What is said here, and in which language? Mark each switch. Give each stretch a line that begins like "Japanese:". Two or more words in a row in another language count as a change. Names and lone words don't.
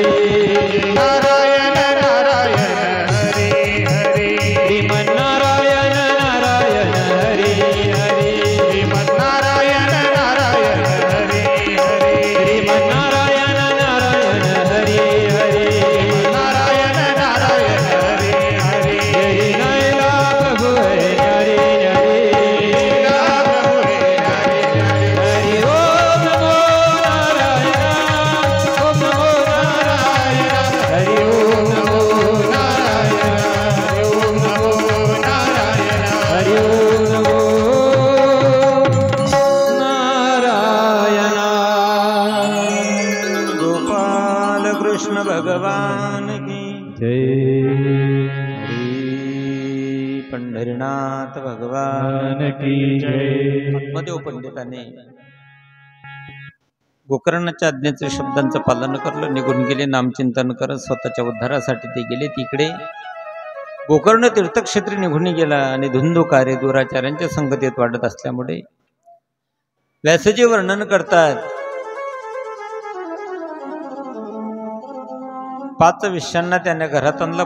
Sanskrit: नारायण नारायण हरि हरि. श्रीमन्नारायण नारायण हरि हरि. श्रीमन्नारायण नारायण हरि हरि. श्रीमन्नारायण नारायण हरि हरि. नारायण नारायण हरि हरि. जय नैला प्रभु है न्यारी न्यारी. लीला प्रभु हे हरि हरि. हरि ओम नमो नारायण. ओम नमो नारायण. हरि ओम नमो नारायण. हरि ओम नमो नारायण. हरि ओम नमो नारायण.
Marathi: गोपाल कृष्ण भगवान की जय हरी. पंढरीनाथ भगवान की जय. आत्मदेव पंडिताने गोकर्णाच्या आज्ञेचे शब्दांचं पालन करलं, निघून गेले. नामचिंतन करत स्वतःच्या उद्धारासाठी ते गेले. तिकडे गोकर्ण तीर्थक्षेत्री निघून गेला आणि धुंदुकारे दुराचार्यांच्या संगतीत वाढत असल्यामुळे व्यासजी वर्णन करतात, 5 विषयांना त्याने घरात आणलं.